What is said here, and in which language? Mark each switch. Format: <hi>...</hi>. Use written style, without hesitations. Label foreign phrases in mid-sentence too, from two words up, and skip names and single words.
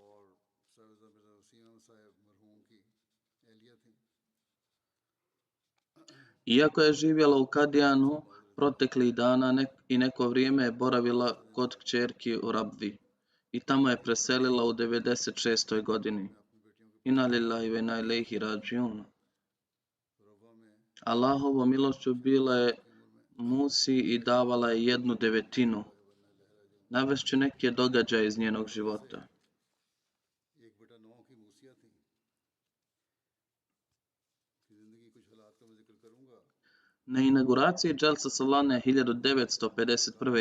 <bs>Iako je živjela u Kadijanu, proteklih dana i neko vrijeme je boravila kod kćerki u Rabvi i tamo je preselila u 96. godini.</bs> <ar>إنا لله وإنا إليه راجعون.</ar> <bs>Allahovom milošću bila je Musi i davala je 1/9. Navešću neke događaje iz njenog života. Na inauguraciji Dželsa Salane 1951.</bs>